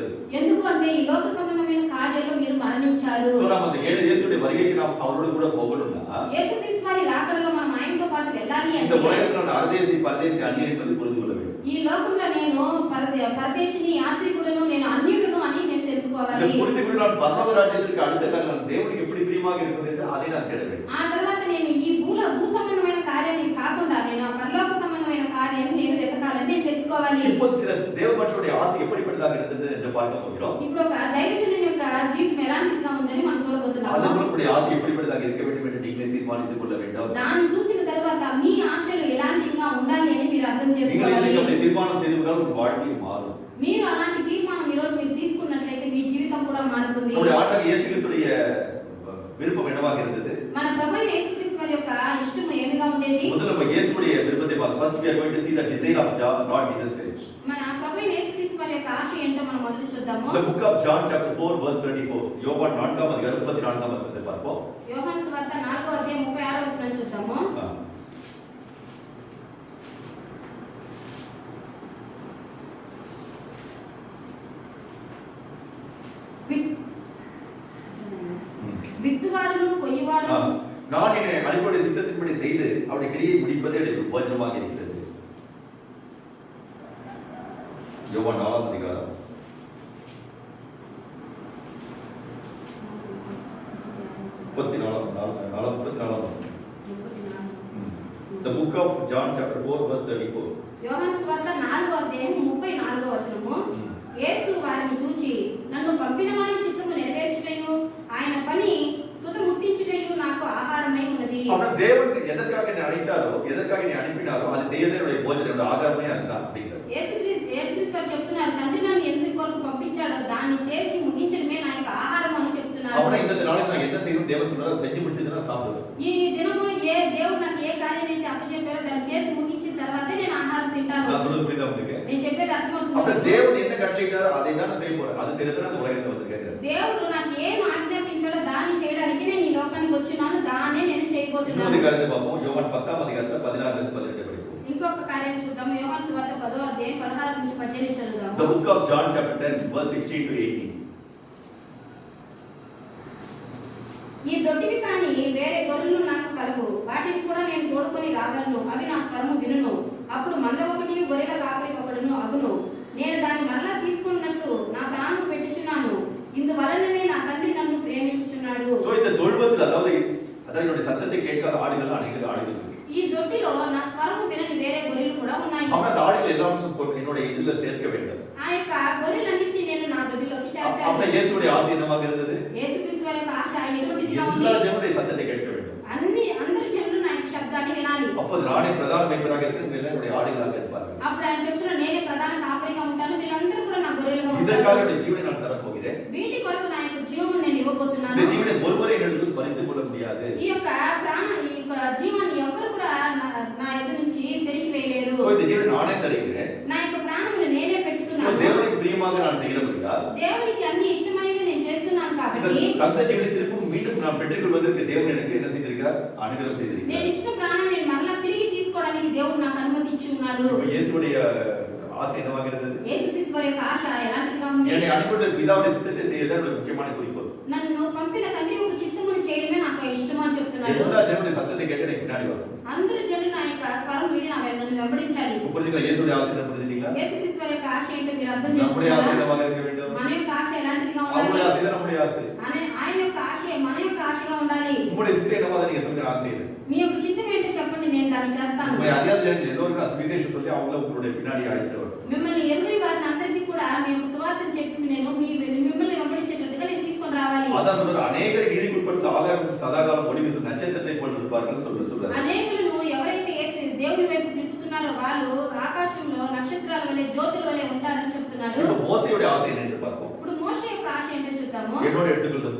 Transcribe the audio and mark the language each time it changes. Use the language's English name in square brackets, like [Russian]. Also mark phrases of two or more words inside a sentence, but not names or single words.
[Telugu] ఎందుకు అంటే ఈ లోక సంబంధమైన కార్యాల్లో మీరు మరణించారు. [Tamil] சோ நாம் அந்த இயேசுவுடைய வருகைக்கு நாம் அவரோடு கூட போகணும்னா, [Telugu] యేసుక్రీస్తు వారి రాకడలో మనం ఆయనతో పాటు వెళ్ళాలి [Tamil] இந்த [Telugu] అంటే [Tamil] உலகத்தில் நான் அரதேசி பரதேசி அந்நியன் என்பதை புரிந்து கொள்ள வேண்டும். [Telugu] ఈ లోకంలో నేను పరదేశిని యాత్రికుడను నేను అన్యుడును అని నేను [Tamil] இதை [Telugu] తెలుసుకోవాలి. [Tamil] புரிந்து கொண்டு நான் பரலோக ராஜ்யத்திற்கு அடுத்த காலம் தேவனுக்கு எப்படி பிரியமாக இருப்பது என்று அதை நான் தேட வேண்டும். [Telugu] ఆ తర్వాత నేను ఈ భూ సంబంధమైన కార్యాన్ని కాకుండా నేను ఆ పరలోక సంబంధమైన కార్యాన్ని నేను వెతకాలని నేను తెలుసుకోవాలి. [Tamil] இப்போது சில தேவ மனுஷனுடைய ஆசை எப்படிப்பட்டதாக இருந்தது என்று பார்க்க போகிறோம். [Telugu] ఇప్పుడు ఒక దైవజనుని యొక్క జీవితం ఎలాంటిదిగా ఉందని మనం చూడబోతున్నాము. [Tamil] அதனுடைய ஆசை எப்படிப்பட்டதாக இருக்க வேண்டும் என்று நீங்களே தீர்மானித்துக் கொள்ள வேண்டும். [Telugu] దాన్ని చూసిన తర్వాత మీ ఆశలు ఎలాంటివిగా ఉండాలి అని మీరు అర్థం [Tamil] நீங்கள் [Telugu] చేసుకోవాలి. [Tamil] அப்படி தீர்மானம் செய்து கொண்டால் உங்கள் வாழ்க்கை மாறும். [Telugu] మీరు అలాంటి తీర్మానం ఈ రోజు మీరు తీసుకున్నట్లయితే మీ జీవితం కూడా మారుతుంది. [Tamil] நம்முடைய ஆண்டவர் இயேசு கிறிஸ்துடைய விருப்பம் என்னவாக இருந்தது? [Telugu] మన ప్రభువైన యేసుక్రీస్తు వారి యొక్క ఇష్టం ఏమిగా ఉండేది? [Tamil] முதல்ல நம்ம இயேசுவுடைய விருப்பத்தை பார்க்கலாம். [English] First we are going to see the desire of Lord Jesus Christ. [Telugu] మన ప్రభువైన యేసుక్రీస్తు వారి యొక్క ఆశ ఏంటో మనం మొదట చూద్దాము. [English] The book of John chapter 4 verse 34. [Tamil] யோவான் 4ஆம் அதிகாரம் 34ஆம் வசனத்தை பார்ப்போம். [Telugu] యోహాను సువార్త 4వ అధ్యాయం 36వ వచనం చూద్దాము. విత్తువాడును కోయువాడును [Tamil] நான் என்னை அனுப்பிய சித்தத்தின்படி செய்து அவருடைய கிரியை முடிப்பதே எனக்கு போஜனமாக இருக்கிறது. யோவான் 4ஆம் அதிகாரம் 34ஆம் வசனம். [English] The book of John chapter 4 verse 34. [Telugu] యోహాను సువార్త 4వ అధ్యాయం 34వ వచనము. యేసు వారిని చూచి నన్ను పంపిన వారి చిత్తము నెరవేర్చుటయు ఆయన పని తుద ముట్టించుటయు నాకు ఆహారమై ఉన్నది. [Tamil] அவன் தேவன் எதற்காக என்னை அழைத்தாரோ எதற்காக என்னை அனுப்பினாரோ அதை செய்யவே என்னுடைய போஜனம் என்னுடைய ஆகாரமே அதுதான் அப்படிங்கிறார். [Telugu] యేసుక్రీస్తు వారు చెప్తున్నారు తండ్రి నన్ను ఎందుకు కొరకు పంపించాడో దాన్ని చేసి ముగించడమే నా యొక్క ఆహారం అని చెప్తున్నారు. [Tamil] அவனை இந்த நாளில் நான் என்ன செய்யணும் தேவன் சொன்னார் அதை செஞ்சு முடிச்சது நான் சாப்பிடுவேன். [Telugu] ఈ దినము ఏ దేవుడు నాకు ఏ కార్యాన్ని అయితే అప్పచెప్పారో దాన్ని చేసి ముగించిన తర్వాతే నేను ఆహారం తింటాను. [Tamil] நான் சொல்றது புரியுதா உங்களுக்கு? [Telugu] నేను చెప్పేది [Tamil] அப்ப [Telugu] అర్థమవుతుంది. [Tamil] தேவன் என்ன கட்டளையிட்டாரோ அதை தான் நான் செய்ய போறேன். அது செய்யறதுக்கு அந்த உலகத்துல வந்திருக்கேன். [Telugu] దేవుడు నాకు ఏం ఆజ్ఞాపించాడో దాన్ని చేయడానికి నేను ఈ లోకానికి వచ్చున్నాను. దాన్నే నేను చేయబోతున్నాను. [Tamil] இன்னொரு காரியத்தை பார்ப்போம். யோவான் 10ஆம் அதிகாரத்துல 16 ல இருந்து 18 படிப்போம். [Telugu] ఇంకొక కార్యం చూద్దాము. యోహాను సువార్త 10వ అధ్యాయం 16 నుంచి 18 చదువుదాము. [English] The book of John chapter 10 verse 16 to 18. [Telugu] ఈ దొడ్డివి కాని వేరే గొర్రెలు నాకు కలవు, వాటిని కూడా నేను తోడుకొని రాగలను, అవి నా స్వరము వినును. అప్పుడు మంద ఒకటి గొర్రెల కాపరి ఒకడును అగును. నేను దాన్ని మరలా తీసుకున్నట్టు నా ప్రాణం పెట్టుచున్నాను. ఇందువలననే నా తండ్రి నన్ను ప్రేమించుచున్నాడు. [Tamil] சோ இந்த தொழுவத்தில் அதாவது என்னுடைய சத்தத்தை கேட்காத ஆடுகள் அநேக ஆடுகள் இருக்கு. [Telugu] ఈ దొడ్డిలో నా స్వరము వినని వేరే గొర్రెలు కూడా ఉన్నాయి. [Tamil] அவன் அந்த ஆடுகள் எல்லாரும் என்னுடைய இதுல சேர்க்க வேண்டும். [Telugu] ఆ యొక్క గొర్రెలన్నిటిని నేను నా దొడ్డిలోకి చేర్చాలి. [Tamil] அப்ப இயேசுவுடைய ஆசை என்னவாக இருந்தது? [Telugu] యేసుక్రీస్తు వారి యొక్క ఆశ ఎటువంటిదిగా ఉంది? [Tamil] எல்லா ஜனங்களுடைய சத்தத்தை கேட்க வேண்டும். [Telugu] అందరి జనులు నా యొక్క శబ్దాన్ని వినాలి. [Tamil] அப்போது நானே பிரதான மேய்ப்பராக இருக்கிறேன், என்னுடைய ஆடுகளாக இருப்பார்கள். [Telugu] అప్పుడు ఆయన చెప్తున్నా, నేనే ప్రధాన కాపరిగా ఉంటాను, వీళ్ళందరూ కూడా నా గొర్రెలుగా ఉంటారు. [Tamil] இதற்காக என்னுடைய ஜீவனை நான் தரப்போகிறேன். [Telugu] వీటి కొరకు నా యొక్క జీవమును నేను ఇవ్వబోతున్నాను. [Tamil] இந்த ஜீவனை ஒருவரை என்னிடத்தில் பறித்துக் கொள்ள முடியாது. [Telugu] ఈ యొక్క జీవాన్ని ఎవరు కూడా నా ఎదురు నుంచి పెరిగి వేయలేరు. [Tamil] சோ இந்த ஜீவனை நானே தருகிறேன். [Telugu] నా యొక్క ప్రాణమును నేనే పెట్టుతున్నాను. [Tamil] தேவனுக்கு பிரியமாக நான் செய்கிறபடியால் [Telugu] దేవునికి అన్ని ఇష్టమైనవి నేను చేస్తున్నాను కాబట్టి [Tamil] தந்த ஜீவனை திருப்பும் மீண்டும் நான் பெற்றுக்கொள்வதற்கு தேவன் எனக்கு என்ன செய்திருக்கிறார்? அனுகிரகம் [Telugu] నేను [Tamil] செய்திருக்கிறார். [Telugu] ఇచ్చిన ప్రాణాన్ని నేను మరలా తిరిగి తీసుకోవడానికి దేవుడు నాకు అనుమతి ఇచ్చి ఉన్నాడు. [Tamil] இப்ப இயேசுவுடைய ஆசை என்னவாக இருந்தது? [Telugu] యేసుక్రీస్తు వారి యొక్క ఆశ ఎలాంటిదిగా ఉంది? [Tamil] என்னை அனுப்பின பிதாவுடைய சித்தத்தை செய்வதே என்னுடைய முக்கியமான குறிக்கோள். [Telugu] నన్ను పంపిన తండ్రి యొక్క చిత్తమును చేయడమే నాకు ఇష్టం అని చెప్తున్నాడు. [Tamil] எல்லா ஜனங்களுடைய சத்தத்தை கேட்டு எனக்கு பின்னாடி வரும். [Telugu] అందరు జనులు నా యొక్క స్వరం విని నన్ను వెంబడించాలి. [Tamil] புரிஞ்சுங்களா? இயேசுவுடைய ஆசை என்ன புரிஞ்சுட்டீங்களா? [Telugu] యేసుక్రీస్తు వారి యొక్క ఆశ ఏంటో మీరు అర్థం [Tamil] நம்முடைய ஆசை [Telugu] చేసుకున్నారా? [Tamil] என்னவாக இருக்க வேண்டும்? [Telugu] మన యొక్క ఆశ ఎలాంటిదిగా [Tamil] அவருடைய [Telugu] ఉండాలి? [Tamil] ஆசை தான் நம்முடைய ஆசை. [Telugu] ఆయన యొక్క ఆశ మన యొక్క ఆశగా ఉండాలి. [Tamil] உங்களுடைய சித்தம் என்னவாக நீங்க சொல்ற ஆசை இது. [Telugu] మీ యొక్క చిత్తం ఏంటో చెప్పండి, నేను దాన్ని చేస్తాను. [Tamil] உங்களை அறியாத ஜனங்கள் எல்லோருக்கும் நான் சுவிசேஷம் சொல்லி அவங்கள உங்களுடைய பின்னாடி அழைச்சிட்டு வரணும். [Telugu] మిమ్మల్ని ఎరుగని వారిని అందరికీ కూడా మీ యొక్క సువార్తను చెప్పి నేను మిమ్మల్ని వెంబడించేటట్టుగా నేను తీసుకొని రావాలి. [Tamil] அதான் சொல்ற அநேகரை நீதிக்குட்படுத்த ஆகாரம் சதாகாலம் ஒளி வீசும் நட்சத்திரத்தை போல் இருப்பார்கள் சொல்றாரு. [Telugu] అనేకులను ఎవరైతే దేవుని వైపు తిప్పుతున్నారో వాళ్ళు ఆకాశంలో నక్షత్రాల వలె జ్యోతుల వలె ఉంటారని చెప్తున్నాడు. [Tamil] இப்போ மோசேயுடைய ஆசை என்ன என்று பார்ப்போம். ఇప్పుడు మోషే యొక్క ఆశ ఏంటో చూద్దాము. என்னோட எடுத்துக்கொள்ளும்.